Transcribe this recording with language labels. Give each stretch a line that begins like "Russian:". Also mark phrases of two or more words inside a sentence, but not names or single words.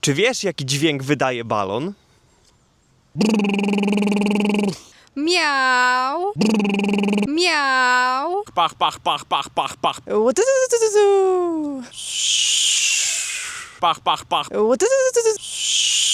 Polish: Czy wiesz, jaki dźwięk wydaje balon? Miau. Miau. Pach, pach, pach, pach, pach, pach. Łutututututu. Pach, pach, pach. Łututututu.